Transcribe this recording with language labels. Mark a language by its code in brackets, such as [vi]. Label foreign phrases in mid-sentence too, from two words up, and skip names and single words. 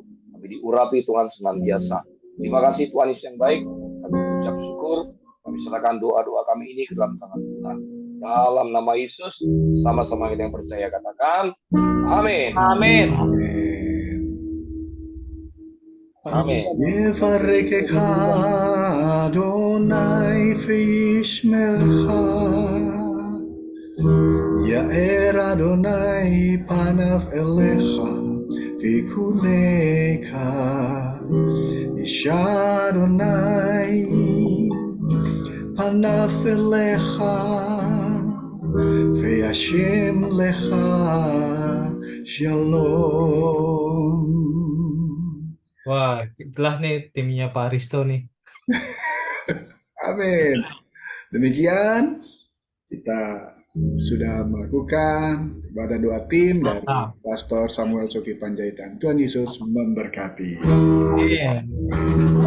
[id] Kami diurapi Tuhan senantiasa. Terima kasih Tuhan Yesus yang baik. Kami mengucap syukur. Kami serahkan doa-doa kami ini ke dalam tangan Tuhan. Dalam nama Yesus, sama-sama kita yang percaya katakan, Amin. Amin. Amin. [he] יברכך אדוני וישמרך, יאר אדוני פניו אליך ויקונך, איש אדוני פניו אליך וישם לך שלום. [id] Wah, jelas nih timnya Pak Risto nih. Amin. Demikian Kita sudah melakukan ibadah doa tim dari Mantap. Pastor Samuel Soki Panjaitan. Tuhan Yesus memberkati.